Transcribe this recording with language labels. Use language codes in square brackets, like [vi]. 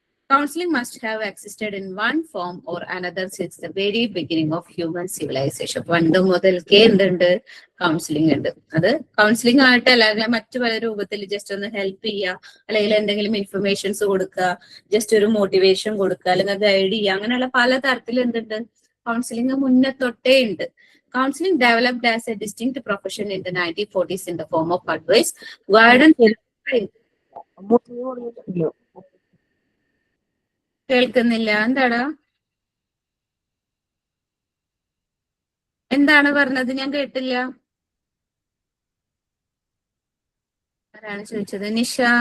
[en] Counseling must have existed in one form or another since the very beginning of human civilization. [ml] പണ്ട് മുതൽക്കേ എന്തുണ്ട്, counselling ഉണ്ട്. അത് counselling ആയിട്ട് അല്ലെങ്കിൽ മറ്റു പല രൂപത്തിൽ ജസ്റ്റ് ഒന്ന് ഹെൽപ്പ് ചെയ്യുക, അല്ലെങ്കിൽ എന്തെങ്കിലും ഇൻഫർമേഷൻസ് കൊടുക്കുക, ജസ്റ്റ് ഒരു മോട്ടിവേഷൻ കൊടുക്കുക, അല്ലെങ്കിൽ ഗൈഡ് ചെയ്യുക, അങ്ങനെയുള്ള പല തരത്തിൽ എന്തുണ്ട്, കൗൺസിലിംഗ് മുന്നേ തൊട്ടേ ഉണ്ട്. [en] Counseling developed as a distinct profession in the 1940s in the form of advice, guidance. [ml] കേൾക്കുന്നില്ല, എന്താണ് പറഞ്ഞത്, ഞാൻ കേട്ടില്ല. ആരാണ് ചോദിച്ചത്? നിഷ.